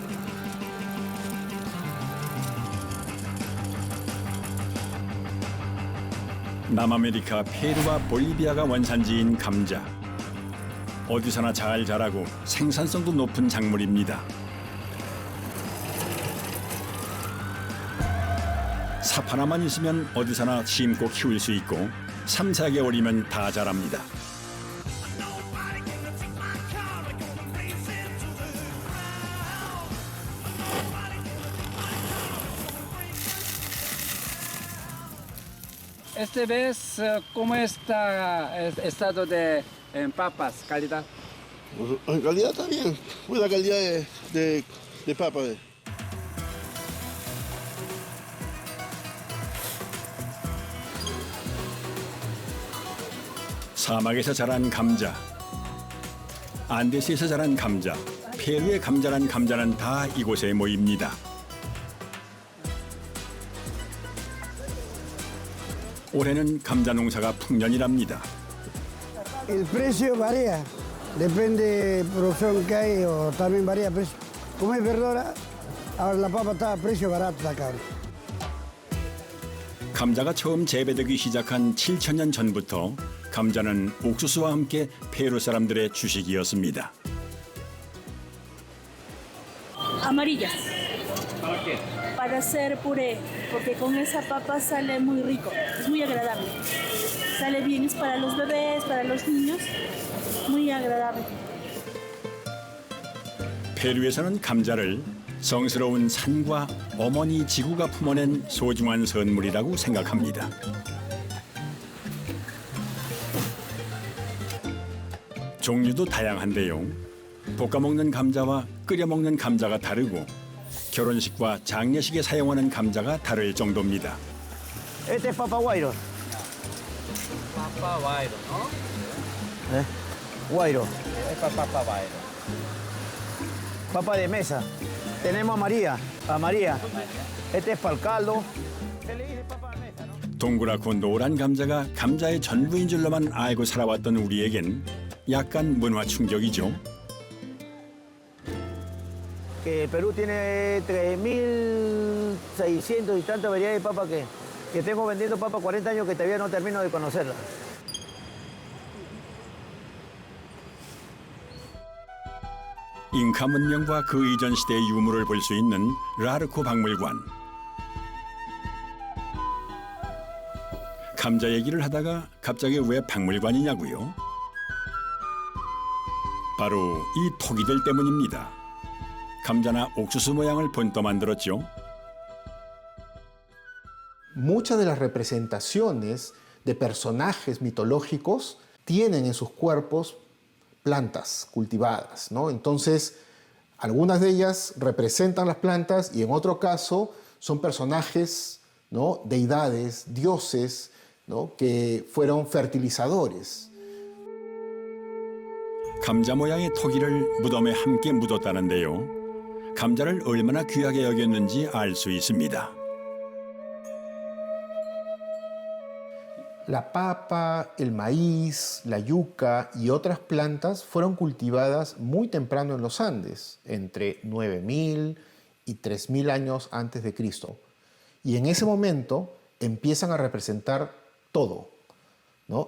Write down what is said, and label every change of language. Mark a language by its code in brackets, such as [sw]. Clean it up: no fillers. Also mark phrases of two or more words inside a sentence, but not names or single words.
[ko] 남아메리카 페루와 볼리비아가 원산지인 감자. 어디서나 잘 자라고 생산성도 높은 작물입니다. 삽 하나만 있으면 어디서나 심고 키울 수 있고 3, 4개월이면 다 자랍니다. [es] Este vez, ¿cómo está el estado de papas, calidad? En calidad está bien, buena calidad de papa. [ko] 사막에서 자란 감자, 안데스에서 자란 감자, 페루의 감자란 감자는 다 이곳에 모입니다. 올해는 감자 농사가 풍년이랍니다. [es] El precio varía, depende de producción que hay o también varía el precio. Como es verdura, ahora la papa está a precio barato acá. [ko] 감자가 처음 재배되기 시작한 7,000년 전부터 감자는 옥수수와 함께 페루 사람들의 주식이었습니다. [es] Amarillas. Para hacer puré, porque con esa papa sale muy rico, es muy agradable. Sale bien, es para los bebés, para los niños, muy agradable. [ko] 페루에서는 감자를 성스러운 산과 어머니 지구가 품어낸 소중한 선물이라고 생각합니다. 종류도 다양한데요. 볶아 먹는 감자와 끓여 먹는 감자가 다르고 결혼식과 장례식에 사용하는 감자가 다를 정도입니다. [es] Este es papa guairo. Papa guairo, ¿no? Guairo. Es papa guairo. Papa de mesa. Tenemos a María. Este es para el caldo. [ko] 동그랗고 노란 감자가 감자의 전부인 줄로만 알고 살아왔던 우리에겐 약간 문화 충격이죠. [es] Que Perú tiene 3.600 y tantas variedades de papa que tengo vendiendo papa 40 años que todavía no termino de conocerla. [ko] 잉카 문명과 그 이전 시대의 유물을 볼 수 있는 라르코 박물관. 감자 얘기를 하다가 갑자기 왜 박물관이냐고요? 바로 이 토기들 때문입니다. 감자나 옥수수 모양을 본떠 만들었죠. [es] Muchas de las representaciones de personajes mitológicos tienen en sus cuerpos plantas cultivadas, ¿no? Entonces, algunas de ellas representan las plantas y en otro caso son personajes, ¿no? Deidades, dioses, ¿no? Que fueron fertilizadores. [ko] 감자 모양의 토기를 무덤에 함께 묻었다는데요. 감자를 얼마나 귀하게 여겼는지 알 수 있습니다. [es] La papa, el maíz, la yuca y otras plantas fueron cultivadas muy temprano en los Andes, entre 9.000 y 3.000 años antes de Cristo. Y en ese momento empiezan a representar todo, ¿no?